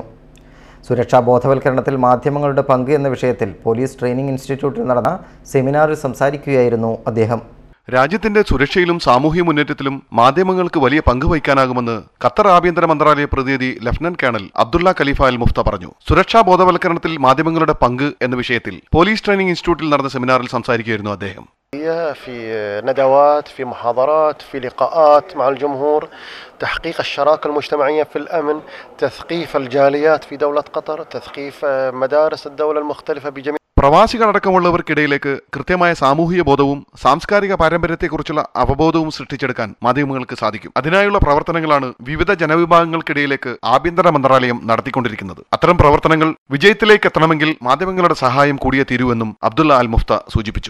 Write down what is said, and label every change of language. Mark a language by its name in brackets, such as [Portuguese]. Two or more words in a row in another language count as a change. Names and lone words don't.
[Malayalam] സുരക്ഷാ ബോധവൽക്കരണത്തിൽ മാധ്യമങ്ങളുടെ പങ്ക് എന്ന വിഷയത്തിൽ [English] police training institute [Malayalam] നടന്ന സെമിനാറിൽ സംസാരിക്കുകയായിരുന്നു അദ്ദേഹം. രാജ്യത്തിന്റെ സുരക്ഷയിലും സാമൂഹ്യ മുന്നേറ്റത്തിലും മാധ്യമങ്ങൾക്ക് വലിയ പങ്ക് വഹിക്കാനാകുമെന്ന് ഖത്തർ ആഭ്യന്തര മന്ത്രാലയ പ്രതിനിധി [English] Lieutenant Colonel [Malayalam] അബ്ദുള്ള ഖലീഫ അൽ മുഫ്ത പറഞ്ഞു. സുരക്ഷാ ബോധവൽക്കരണത്തിൽ മാധ്യമങ്ങളുടെ പങ്ക് എന്ന വിഷയത്തിൽ [English] police training institute [Malayalam] നടന്ന സെമിനാറിൽ സംസാരിക്കുകയായിരുന്നു അദ്ദേഹം. [Arabic] في ندوات، في محاضرات، في لقاءات مع الجمهور، تحقيق الشراكة المجتمعية في الأمن، تثقيف الجاليات في دولة قطر، تثقيف مدارس الدولة المختلفة بجميع [Malayalam] പ്രവാസികളടക്കമുള്ളവർക്കിടയിലേക്ക് കൃത്യമായ സാമൂഹിക ബോധവും സാംസ്കാരിക പാരമ്പര്യത്തെക്കുറിച്ചുള്ള അവബോധവും സൃഷ്ടിച്ചെടുക്കാൻ മാധ്യമങ്ങൾക്ക് സാധിക്കും. അതിനായുള്ള പ്രവർത്തനങ്ങളാണ് വിവിധ ജനവിഭാഗങ്ങൾക്കിടയിലേക്ക് ആഭ്യന്തര മന്ത്രാലയം നടത്തിക്കൊണ്ടിരിക്കുന്നത്. അത്തരം പ്രവർത്തനങ്ങൾ വിജയത്തിലേക്ക് എത്തണമെങ്കിൽ മാധ്യമങ്ങളുടെ സഹായം കൂടിയേ തീരുവെന്നും അബ്ദുള്ള അൽ മുഫ്ത സൂചിപ്പിച്ചു.